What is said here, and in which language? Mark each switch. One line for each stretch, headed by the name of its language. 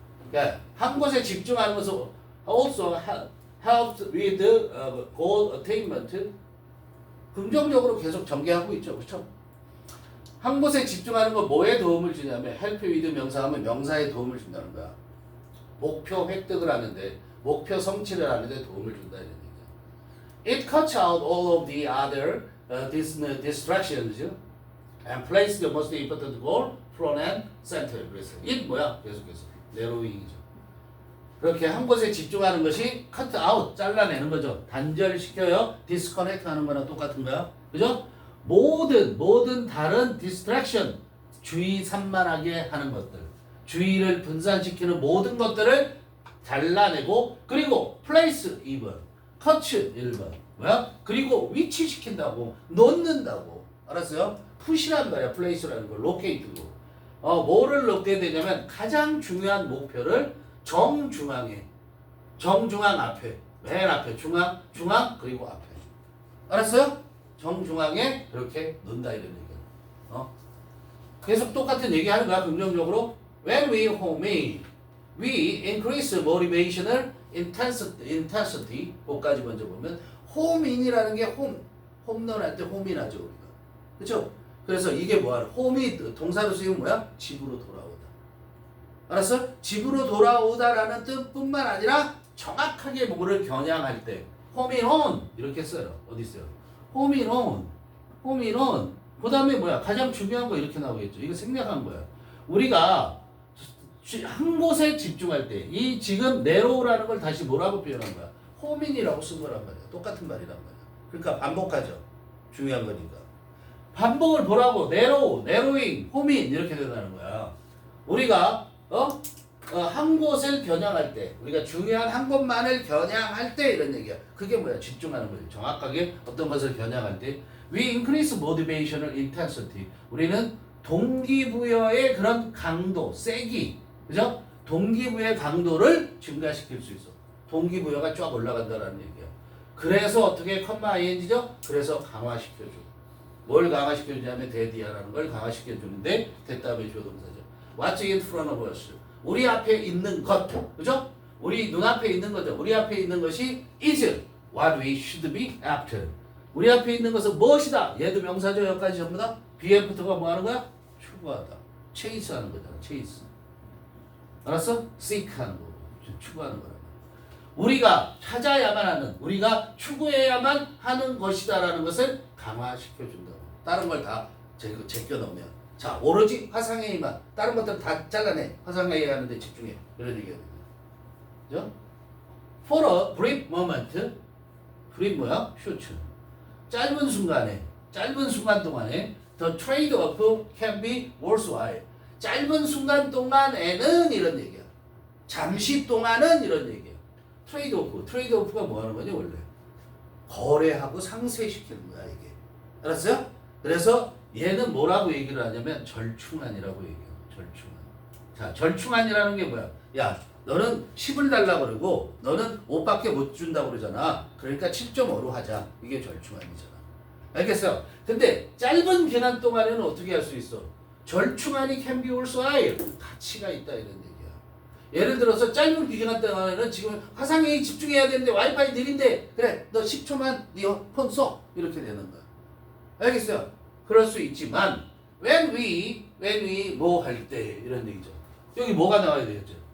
Korean: 그러니까 한 곳에 집중하는 것은
English: also helps with goal attainment.
Korean: 긍정적으로 계속 전개하고 있죠. 그렇죠? 한 곳에 집중하는 건 뭐에 도움을 주냐면
English: help with
Korean: 명사하면 명사에 도움을 준다는 거야. 목표 획득을 하는데 목표 성취를 하는데 도움을 준다 이런 얘기야.
English: It cuts out all of the other distractions and places the most important goal front and center.
Korean: 그래서
English: it
Korean: 뭐야? 계속해서 narrowing이죠. 그렇게 한 곳에 집중하는 것이 cut out, 잘라내는 거죠. 단절시켜요. disconnect 하는 거랑 똑같은 거야. 그죠? 모든 다른 distraction, 주의 산만하게 하는 것들, 주의를 분산시키는 모든 것들을 잘라내고, 그리고 place 2번, cut 1번, 뭐야? 그리고 위치시킨다고, 놓는다고. 알았어요? push란 말이야. place라는 거, locate고. 뭐를 놓게 되냐면 가장 중요한 목표를 정중앙 앞에, 맨 앞에, 중앙, 그리고 앞에. 알았어요? 정중앙에 그렇게 놓는다 이런 얘기야. 계속 똑같은 얘기 하는 거야, 긍정적으로.
English: When we homemade, we increase motivational intensity.
Korean: 그거까지 먼저 보면, home인이라는 게 홈런 할 때 홈인하죠, 우리가. 그쵸? 그래서 이게 뭐야? 홈이 동사로 쓰이면 뭐야? 집으로 돌아오다. 알았어? 집으로 돌아오다라는 뜻뿐만 아니라 정확하게 뭐를 겨냥할 때
English: home in on
Korean: 이렇게 써요. 어디 있어요?
English: home in on.
Korean: 그 다음에 뭐야? 가장 중요한 거 이렇게 나오겠죠. 이거 생략한 거야. 우리가 한 곳에 집중할 때 이 지금 narrow라는 걸 다시 뭐라고 표현한 거야? home in이라고 쓴 거란 말이야. 똑같은 말이란 말이야. 그러니까 반복하죠. 중요한 거니까. 반복을 보라고. narrowing, home in 이렇게 된다는 거야. 우리가 한 곳을 겨냥할 때, 우리가 중요한 한 곳만을 겨냥할 때 이런 얘기야. 그게 뭐야? 집중하는 거지. 정확하게 어떤 것을 겨냥할 때.
English: We increase motivational intensity.
Korean: 우리는 동기부여의 그런 강도, 세기, 그죠? 동기부여의 강도를 증가시킬 수 있어. 동기부여가 쫙 올라간다는 얘기야. 그래서 어떻게 컴마 ing죠? 그래서 강화시켜줘. 뭘 강화시켜주냐면 대디아라는 걸 강화시켜주는데 대답의 조동사죠.
English: What's in front of us?
Korean: 우리 앞에 있는 것, 그죠? 우리 눈앞에 있는 거죠. 우리 앞에 있는 것이
English: is what we should be after.
Korean: 우리 앞에 있는 것은 무엇이다? 얘도 명사죠. 여기까지 전부 다. BF부터가 뭐 하는 거야? 추구하다. chase 하는 거잖아. chase. 알았어? seek 하는 거고. 추구하는 거란 말이야. 우리가 찾아야만 하는, 우리가 추구해야만 하는 것이다라는 것을 강화시켜준다고. 다른 걸 다 제껴놓으면. 자, 오로지 화상회의만. 다른 것들은 다 잘라내. 화상회의 하는데 집중해. 이런 얘기가 됩니다. 그죠?
English: For a brief moment. brief
Korean: 뭐야?
English: short.
Korean: 짧은 순간 동안에
English: the trade-off can be worthwhile.
Korean: 짧은 순간 동안에는 이런 얘기야. 잠시 동안은 이런 얘기야. 트레이드오프가 뭐 하는 거니 원래? 거래하고 상쇄시키는 거야 이게. 알았어요? 그래서 얘는 뭐라고 얘기를 하냐면 절충안이라고 얘기해요. 절충안. 자, 절충안이라는 게 뭐야? 야, 너는 10을 달라고 그러고 너는 5밖에 못 준다고 그러잖아. 그러니까 7.5로 하자. 이게 절충안이잖아. 알겠어요? 근데 짧은 기간 동안에는 어떻게 할 수 있어? 절충안이
English: can be worthwhile.
Korean: 가치가 있다 이런 얘기야. 예를 들어서 짧은 기간 동안에는 지금 화상회의 집중해야 되는데 와이파이 느린데 그래 너 10초만 네 폰 써. 이렇게 되는 거야. 알겠어요? 그럴 수 있지만
English: when we
Korean: 뭐 할 때 이런 얘기죠. 여기 뭐가 나와야 되겠죠?